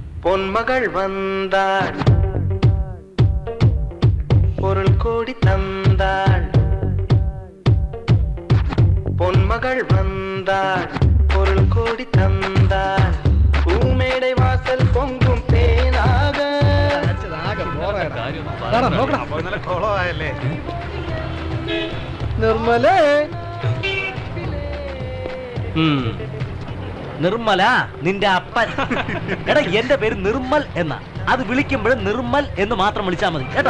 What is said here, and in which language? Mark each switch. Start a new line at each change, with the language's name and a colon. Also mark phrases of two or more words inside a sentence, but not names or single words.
Tamil: பொன்மகள் வந்தாள், பொருள் கோடி தந்தாள். பொன்மகள் வந்தாள், பொருள் கோடி தந்தாள். பூமேடை வாசல் பொங்கும் தேனாக.
Malayalam: നിർമ്മലേ നിർമ്മല നിന്റെ അപ്പൻ. എടാ എന്റെ പേര് നിർമ്മൽ എന്നാ. അത് വിളിക്കുമ്പോഴും നിർമ്മൽ എന്ന് മാത്രം വിളിച്ചാ മതി കേട്ടോ.